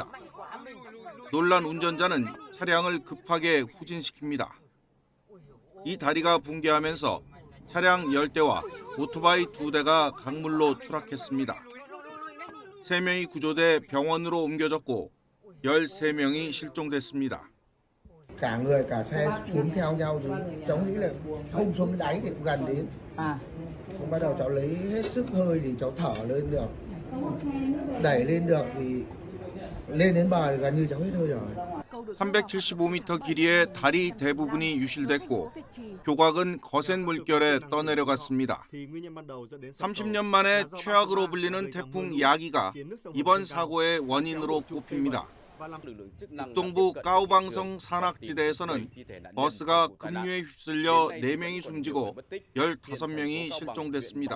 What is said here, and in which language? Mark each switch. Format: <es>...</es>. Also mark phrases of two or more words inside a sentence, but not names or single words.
<ko>놀란 운전자는 차량을 급하게 후진시킵니다. 이 다리가 붕괴하면서 차량 10대와 오토바이 2대가 강물로 추락했습니다. 3명이 구조돼 병원으로 옮겨졌고 13명이 실종됐습니다.</ko> <vi>Cả người cả xe xuống theo nhau rồi cháu nghĩ là không xuống cái đáy thì cũng gần đến. Bắt đầu cháu lấy hết sức hơi thì cháu thở lên được. Đẩy lên được thì lên đến bờ thì gần như cháu hết hơi rồi.</vi> <ko>375m 길이의 다리 대부분이 유실됐고 교각은 거센 물결에 떠내려갔습니다. 30년 만에 최악으로 불리는 태풍 야기가 이번 사고의 원인으로 꼽힙니다. 북동부 까오방성 산악지대에서는 버스가 급류에 휩쓸려 4명이 숨지고 15명이 실종됐습니다.</ko>